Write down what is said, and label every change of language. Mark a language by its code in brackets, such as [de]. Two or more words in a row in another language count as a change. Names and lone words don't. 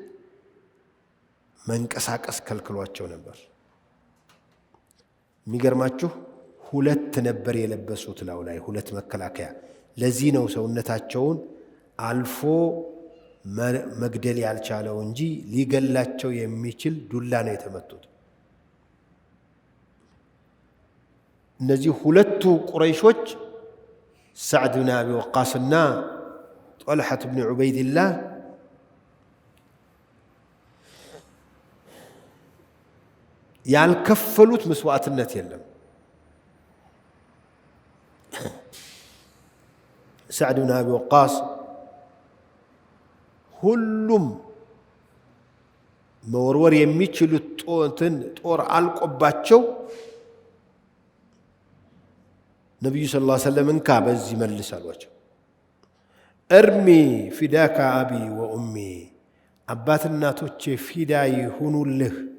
[am] መንቀሳቀስ ከልክሏቸው ነበር። የሚገርማችሁ 2 ነበር የለበሱት ላው ላይ 2 መከላከያ። ለዚህ ነው ሰውነታቸውን አልፎ መግደል ያልቻለው እንጂ ሊገላቸው የሚችል ዱላ ነው የተመቱት። እነዚህ ሁለቱ ቁረይሾች سعد بن أبي وقاص طلحة بن عبيد الله ያልከፈሉት መስዋዕትነት የለም። سعد بن أبي وقاص ሁሉም መወርወር የሚችሉት ጦር አልቆባቸው ነብዩ [ar] صلى الله عليه وسلم [am] እንካ በዚህ መልስ አሏቸው። [ar] ارم فداك أبي وأمي [am] አባት እናቶቼ ፊዳ ይሁኑልህ